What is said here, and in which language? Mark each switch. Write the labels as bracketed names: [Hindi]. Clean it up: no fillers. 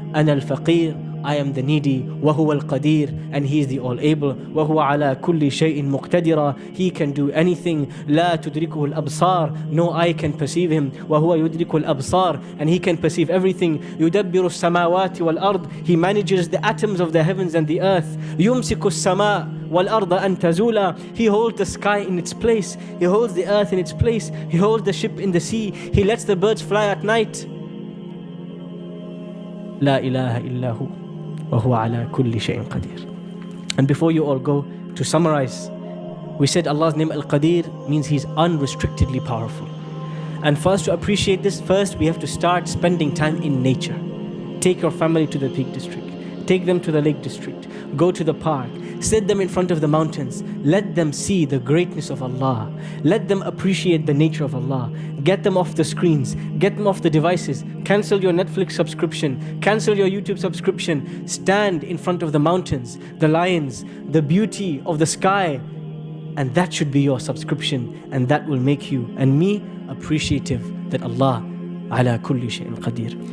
[Arabic] Ana al-Faqir, [English] I am the needy, [Arabic] وَهُوَ الْقَدِيرُ, [English] and He is the all-able, [Arabic] وَهُوَ عَلَى كُلِّ شَيْءٍ مُقْتَدِرًا, [English] He can do anything, [Arabic] لَا تُدْرِكُهُ الْأَبْصَارُ, [English] no eye can perceive Him, [Arabic] وَهُوَ يُدْرِكُ الْأَبْصَارُ, [English] and He can perceive everything, [Arabic] يُدَبِّرُ السَّمَاوَاتِ وَالْأَرْضِ, [English] He manages the atoms of the heavens and the earth, [Arabic] يُمْسِكُ السَّمَاءِ وَالْأَرْضَ أَن تَزُولَا, [English] He holds the sky in its place, He holds the earth in its place, He holds the ship in the sea, He lets the birds fly at night. [Arabic] لا إله إلا هو وهو على كل شيء قدير. [English] And before you all go, to summarize, we said Allah's name Al-Qadir means He's unrestrictedly powerful. And for us to appreciate this, first we have to start spending time in nature. Take your family to the Peak District, take them to the Lake District, go to the park, sit them in front of the mountains, let them see the greatness of Allah, let them appreciate the nature of Allah, get them off the screens, get them off the devices, cancel your Netflix subscription, cancel your YouTube subscription, stand in front of the mountains, the lions, the beauty of the sky, and that should be your subscription, and that will make you and me appreciative that Allah [Arabic] ala kulli shay'in qadir.